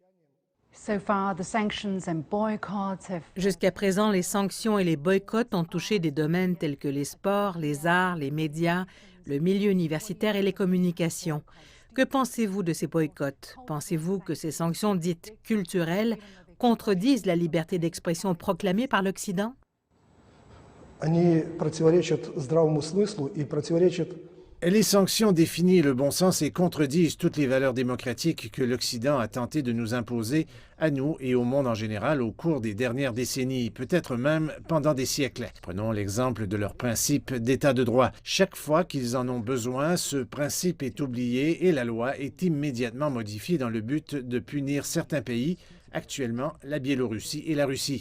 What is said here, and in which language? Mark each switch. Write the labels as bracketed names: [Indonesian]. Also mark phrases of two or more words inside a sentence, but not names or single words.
[French] Jusqu'à présent, les sanctions et les boycotts ont touché des domaines tels que les sports, les arts, les médias, le milieu universitaire et les communications. Que pensez-vous de ces boycotts? Pensez-vous que ces sanctions dites culturelles contredisent la liberté d'expression proclamée par l'Occident? [Russian] они противоречат здравому смыслу и противоречат [French] Les sanctions définissent le bon sens et contredisent toutes les valeurs démocratiques que l'Occident a tenté de nous imposer, à nous et au monde en général, au cours des dernières décennies, peut-être même pendant des siècles. Prenons l'exemple de leur principe d'état de droit. Chaque fois qu'ils en ont besoin, ce principe est oublié et la loi est immédiatement modifiée dans le but de punir certains pays, actuellement la Biélorussie et la Russie.